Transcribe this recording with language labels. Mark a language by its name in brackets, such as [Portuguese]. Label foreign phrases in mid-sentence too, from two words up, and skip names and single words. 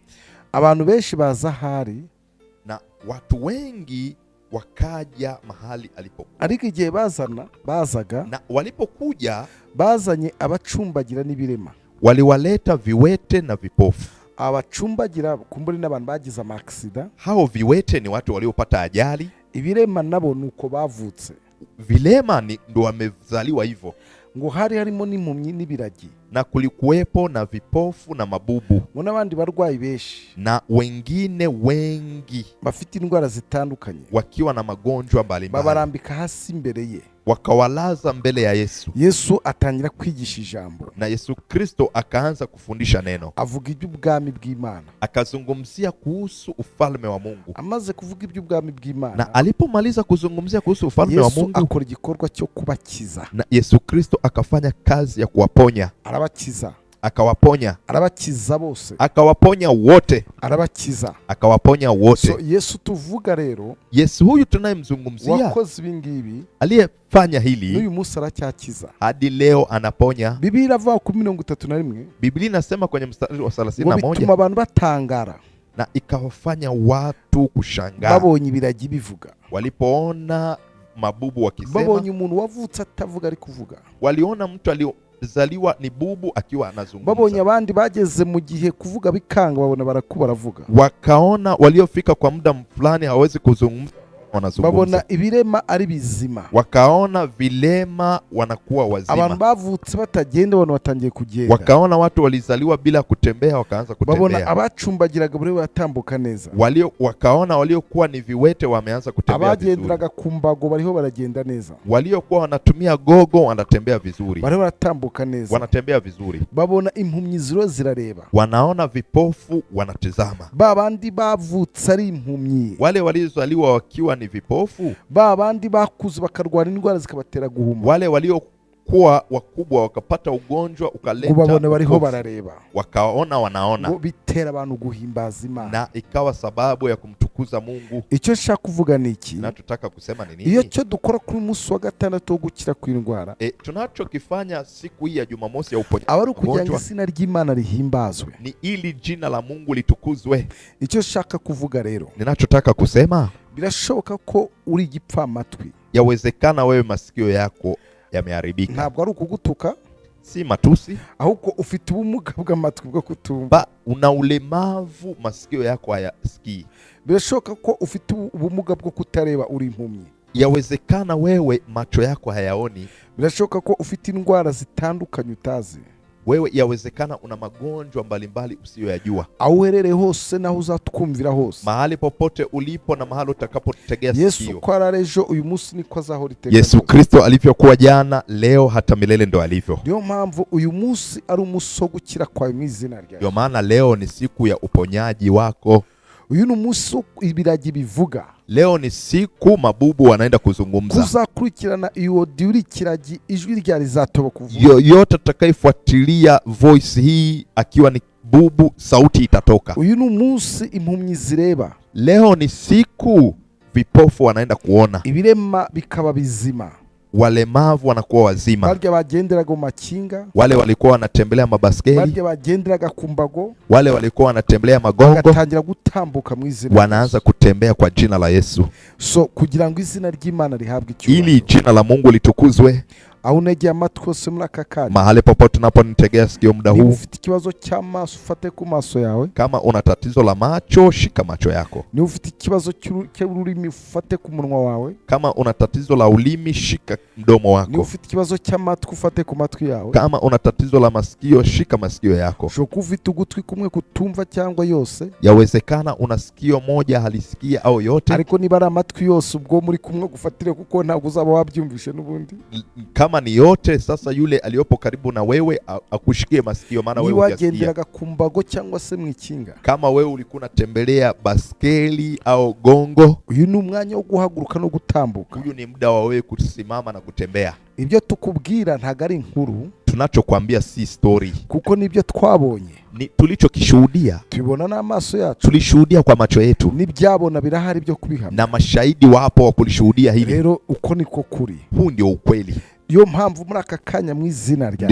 [Kinyarwanda] Abantu benshi baza hari, [Swahili] na watu wengi wakaja mahali alipokuwa. [Kinyarwanda] Ariko igihe bazaga, [Swahili] na walipokuja [Kinyarwanda] bazanye abacumbagira n'ibirema, [Swahili] waliwaleta viwete na vipofu. [Kinyarwanda] Abacumbagira kumburi n'abantu bagize amaksida, [Swahili] hao viwete ni watu waliopata ajali, [Kinyarwanda] ibirema nabo nuko bavutse, [Swahili] vilema ndo wamezaliwa hivyo. [Kinyarwanda] Ngo hari harimo n'impumyi n'ibiragi, [Swahili] na kulikuwepo na vipofu na mabubu, [Kinyarwanda] n'abandi barwayi benshi, [Swahili] na wengine wengi [Kinyarwanda] bafite indwara zitandukanye, [Swahili] wakiwa na magonjwa mbalimbali, [Kinyarwanda] babarambika hasi imbere ye, [Swahili] wakawalaza mbele ya Yesu. [Kinyarwanda] Yesu atangira kwigisha ijambo, [Swahili] na Yesu Kristo akaanza kufundisha neno, [Kinyarwanda] avuga iby'ubwami bw'Imana, [Swahili] akazungumzia kuhusu ufalme wa Mungu. [Kinyarwanda] Amaze kuvuga iby'ubwami bw'Imana, [Swahili] na alipomaliza kuzungumzia kuhusu ufalme wa Mungu, [Kinyarwanda] Yesu akora igikorwa cyo kubakiza, [Swahili] na Yesu Kristo akafanya kazi ya kuwaponya. [Kinyarwanda] Arabakiza, [Swahili] akawaponya, [Kinyarwanda] arabakiza bose, [Swahili] akawaponya wote, [Kinyarwanda] arabakiza, [Swahili] akawaponya wote. [Kinyarwanda] So Yesu tuvuga rero, [Swahili] Yesu huyu tunayemzungumzia, [Kinyarwanda] wakoze ibingibi, [Swahili] aliyefanya hili, [Kinyarwanda] n'uyu munsi aracyakiza, [Swahili] hadi leo anaponya. [Kinyarwanda] Biblia iravuga ku 31, [Swahili] Biblia inasema kwenye mstari wa 31, [Kinyarwanda] bituma abantu batangara, [Swahili] na ikawafanya watu kushangaa, [Kinyarwanda] babonye ibiragi bivuga, [Swahili] walipoona mabubu wakisema, [Kinyarwanda] babonye umuntu wavutse atavuga ari kuvuga, [Swahili] waliona mtu aliozaliwa ni bubu akiwa anazungumza. [Kinyarwanda] babonye abandi bageze mu gihe kuvuga bikanga, babona baravuga. [Swahili] Wakaona waliofika kwa muda fulani hawezi kuzungumza wanazungumza. [Kinyarwanda] Babona ibirema ari bizima, [Swahili] wakaona vilema wanakuwa wazima. [Kinyarwanda] abantu bavutse batagenda abantu batangiye kugenda, [Swahili] wakaona watu walizaliwa bila kutembea wakaanza kutembea. [Kinyarwanda] babona abacumbagiraga bure batambuka neza, [Swahili] wakaona waliokuwa ni viwete wameanza kutembea vizuri, [Kinyarwanda] abagenderaga ku mbago bariho baragenda neza, [Swahili] waliokuwa wanatumia gogo wanatembea vizuri, [Kinyarwanda] bariho baratambuka neza, [Swahili] wanatembea vizuri. [Kinyarwanda] babona impumyi ziro zirareba, [Swahili] wanaona vipofu wanatizama. [Kinyarwanda] babandi bavutse ari impumyi, [Swahili] wale walizaliwa wakiwa ni vipofu, [Kinyarwanda] babandi bakuze bakarwara indwara zikabatera guhuma, [Swahili] wale waliokuwa wakubwa wakapata ugonjwa ukaleta [Kinyarwanda] babone bariho barareba, [Swahili] wakaona wanaona, [Kinyarwanda] bitera abantu guhimbaza Imana, [Swahili] na ikawa sababu ya kumtukuza Mungu. [Kinyarwanda] icyo nshaka kuvuga ni iki? [Swahili] Na tutaka kusema ni nini? [Kinyarwanda] iyo cyo dukora kuri munsi wa gatandatu wo gukira kw'indwara, [Swahili] tunachokifanya siku hii ya Jumamosi ya uponyaji [Kinyarwanda] aba ari ukugira ngo izina ry'Imana rihimbazwe, [Swahili] ni ili jina la Mungu litukuzwe. [Kinyarwanda] icyo nshaka kuvuga rero, [Swahili] ninachotaka kusema, [Kinyarwanda] birashoboka ko uri igipfamatwi, [Swahili] yawezekana wewe masikio yako yameharibika. [Kinyarwanda] ntabwo ari ukugutuka, [Swahili] si matusi, [Kinyarwanda] ahubwo ufite ubumuga bw'amatwi bwo kutumva, [Swahili] una ulemavu, masikio yako hayasikii. [Kinyarwanda] birashoboka ko ufite ubumuga bwo kutareba, uri impumyi, [Swahili] yawezekana wewe macho yako hayaoni, [Kinyarwanda] birashoboka ko ufite indwara zitandukanye utazi, [Swahili] wewe yawezekana una magonjwa mbalimbali usiyoyajua. [Kinyarwanda] aho uherereye hose naho uzatwumvira hose, [Swahili] mahali popote ulipo na mahali utakapotegea sikio, [Kinyarwanda] Yesu ko ararejo uyu munsi niko azahora iteka. [Swahili] Yesu Kristo alivyokuwa jana, leo hata milele ndo alivyo. [Kinyarwanda] Ndio mpamvu uyu munsi ari umunsi wo gukira kwawe mu izina rya. [Swahili] Ndio maana leo ni siku ya uponyaji wako. [Kinyarwanda] Uyu ni umunsi ibiragi bivuga. [Swahili] Leo ni siku mabubu wanaenda kuzungumza. [Kinyarwanda] Kuzakurikirana iyo diuri kiragi ijwi rya rizatoba kuvuga. [Swahili] Yoyote atakayefuatilia voice hii akiwa ni bubu, sauti itatoka. [Kinyarwanda] Uyu ni umunsi impumyi zireba. [Swahili] Leo ni siku vipofu wanaenda kuona. [Kinyarwanda] Ibirema bikaba bizima. [Swahili] Walemavu wanakuwa wazima. [Kinyarwanda] Barya bagenderaga mu makinga, [Swahili] wale walikuwa wanatembelea mabaskeli, [Kinyarwanda] barya bagenderaga ku mbago, [Swahili] wale walikuwa wanatembelea magongo, [Kinyarwanda] bagatangira gutambuka mu izina, [Swahili] wanaanza kutembea kwa jina la Yesu. [Kinyarwanda] So kugira ngo izina ry'Imana rihabwe icyubahiro, [Swahili] ili jina la Mungu litukuzwe. [Kinyarwanda] Aho unegeye amatwi hose muri aka kanya, [Swahili] mahali popote unaponitegea sikio muda huu, [Kinyarwanda] ufite ikibazo cy'amaso ufate ku maso yawe. [Swahili] Kama una tatizo la macho, shika macho yako. [Kinyarwanda] Ni ufite ikibazo cy'ururimi ufate ku munwa wawe. [Swahili] Kama una tatizo la ulimi, shika mdomo wako. [Kinyarwanda] Ni ufite ikibazo cy'amatwi ufate ku matwi yawe. [Swahili] Kama una tatizo la masikio, shika masikio yako. [Kinyarwanda] Shoko ufite ugutwi kumwe kutumva cyangwa yose. [Swahili] Yawezekana una sikio moja halisikia au yote. [Kinyarwanda] Ariko niba ari amatwi yose ubwo muri kumwe gufatire kuko ntabwo uzaba wabyumvishe n'ubundi. [Swahili] Kama ni yote, sasa yule aliyopo karibu na wewe akushikie masikio, maana wewe hujasikia. [Kinyarwanda] Wagenderaga ku mbago cyangwa se mwikinga. [Swahili] Kama wewe ulikuwa unatembelea baskeli au gongo, [Kinyarwanda] uyu ni umwanya wo guhaguruka no gutambuka. [Swahili] Huyu ni muda wa wewe kusimama na kutembea. [Kinyarwanda] Ibyo tukubwira ntago ari inkuru, [Swahili] tunachokuambia si story, [Kinyarwanda] kuko nibyo twabonye, [Swahili] ni tulichokishuhudia. [Kinyarwanda] Tubona n'amaso yacu, [Swahili] tulishuhudia kwa macho yetu, [Kinyarwanda] nibyabona birahari byo kubihamya, [Swahili] na mashahidi wapo wa kulishuhudia hili. [Kinyarwanda] Rero uko niko kuri, [Swahili] huu ndio ukweli. [Kinyarwanda] Iyo mpamvu muri aka kanya mu izina rya,